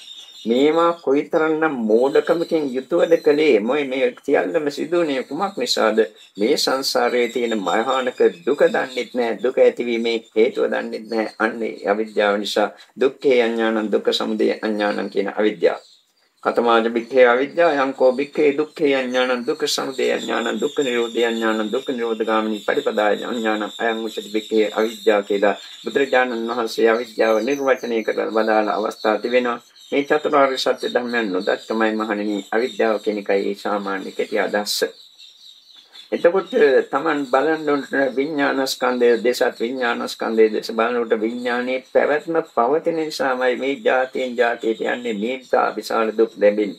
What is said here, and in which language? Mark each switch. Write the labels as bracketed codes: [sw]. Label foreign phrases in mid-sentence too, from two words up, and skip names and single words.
[si] මේවා කොයිතරම්නම් මෝඩකමකින් යුතුවද කලේ මේ සියල්ලම සිදුවන්නේ කුමක් නිසාද මේ සංසාරයේ තියෙන මහානක දුක දන්නෙත් නැහැ දුක ඇතිවීමේ හේතුව දන්නෙත් නැහැ අන්නේ අවිද්‍යාව නිසා [pi] දුක්ඛේ අඥානං දුක්ඛ සමුදය අඥානං [si] කියන අවිද්‍යාව [pi] කතමාජ බික්ඛේ අවිද්‍යාව යංකෝ බික්ඛේ දුක්ඛේ අඥානං දුක්ඛ සමුදය අඥානං දුක්ඛ නිරෝධේ අඥානං දුක්ඛ නිරෝධ ගාමිනී පටිපදාය අඥානං අයං උච්චති බික්ඛේ අවිද්‍යාව [si] කියලා බුදුරජාණන් වහන්සේ අවිද්‍යාව නිර්වචනය කරලා වදාළ අවස්ථා තිබෙනවා. මේ චතුරාර්ය සත්‍ය ධර්මයන් නොදක්කමයි මහණෙනි අවිද්‍යාව කියන එකයි සාමාන්‍ය කෙටි අදහස. එතකොට Taman බලන්න උන්ට විඥානස්කන්ධය දේශත් විඥානස්කන්ධය දේශ බලනකොට විඥානයේ පැවැත්ම පවතින නිසාමයි මේ જાතියෙන් જાතියට යන්නේ මේතා විශාල දුක් ලැබෙන්නේ.